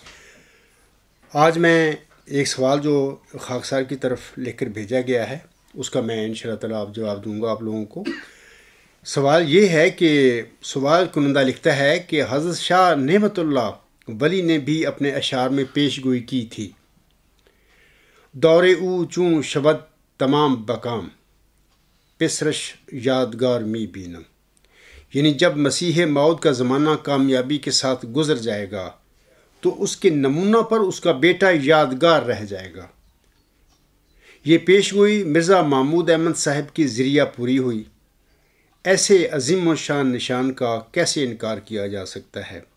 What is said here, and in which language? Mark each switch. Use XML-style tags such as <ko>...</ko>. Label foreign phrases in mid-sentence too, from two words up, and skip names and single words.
<ur>آج میں ایک سوال جو خاکسار کی طرف لکھ کر بھیجا گیا ہے اس کا میں</ur> <ar>انشاءاللہ تعالیٰ</ar> <ur>جواب دوں گا آپ لوگوں کو۔ سوال یہ ہے کہ سوال کنندہ لکھتا ہے کہ حضرت شاہ نعمت اللہ ولی نے بھی اپنے اشعار میں پیش گوئی کی تھی،</ur> <fa>دور او چوں شبد تمام بکام پسرش یادگار می بینم،</fa> <ur>یعنی جب مسیح موعود کا زمانہ کامیابی کے ساتھ گزر جائے گا تو اس کے نمونہ پر اس کا بیٹا یادگار رہ جائے گا۔ یہ پیش گوئی مرزا محمود احمد صاحب کی ذریعہ پوری ہوئی، ایسے عظیم و شان نشان کا کیسے انکار کیا جا سکتا ہے؟</ur>